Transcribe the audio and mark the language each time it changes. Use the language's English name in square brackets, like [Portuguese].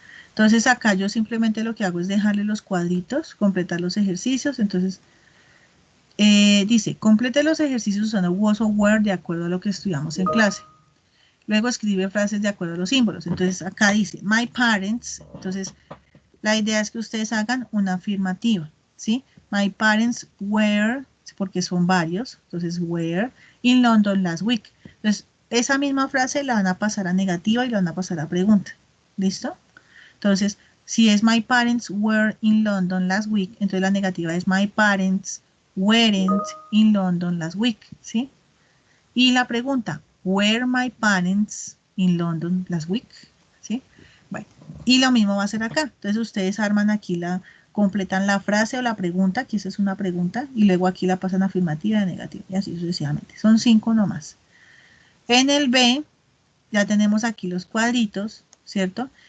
[Spanish] Entonces, acá yo simplemente lo que hago es dejarle los cuadritos, completar los ejercicios. Entonces, dice, complete los ejercicios usando was o were de acuerdo a lo que estudiamos en clase. Luego escribe frases de acuerdo a los símbolos. Entonces, acá dice, my parents. Entonces, la idea es que ustedes hagan una afirmativa, ¿sí? [English] My parents were, [Spanish] porque son varios, entonces [English] were in London last week. [Spanish] Entonces, esa misma frase la van a pasar a negativa y la van a pasar a pregunta. ¿Listo? Entonces, si es [English] my parents were in London last week, [Spanish] entonces la negativa es [English] my parents weren't in London last week, [Spanish] ¿sí? Y la pregunta, [English] were my parents in London last week? [Spanish] ¿Sí? Bueno, y lo mismo va a ser acá. Entonces ustedes arman aquí completan la frase o la pregunta, aquí esa es una pregunta, y luego aquí la pasan afirmativa y negativa, y así sucesivamente. Son 5 nomás. En el B, ya tenemos aquí los cuadritos, ¿cierto?